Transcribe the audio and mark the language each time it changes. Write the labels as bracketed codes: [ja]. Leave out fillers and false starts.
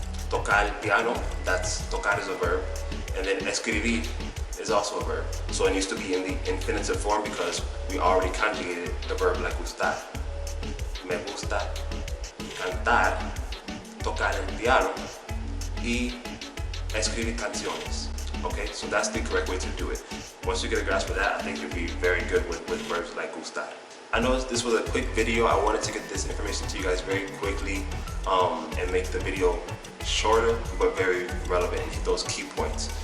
[es] Tocar el piano, [en] tocar is a verb. And then escribir is also a verb. So it needs to be in the infinitive form because we already conjugated the verb like gustar. [es] Me gusta cantar, tocar el piano y escribir canciones. [en] Okay, so that's the correct way to do it. Once you get a grasp of that, I think you'll be very good with verbs like gustar. I know this was a quick video. I wanted to get this information to you guys very quickly and make the video shorter but very relevant and hit those key points.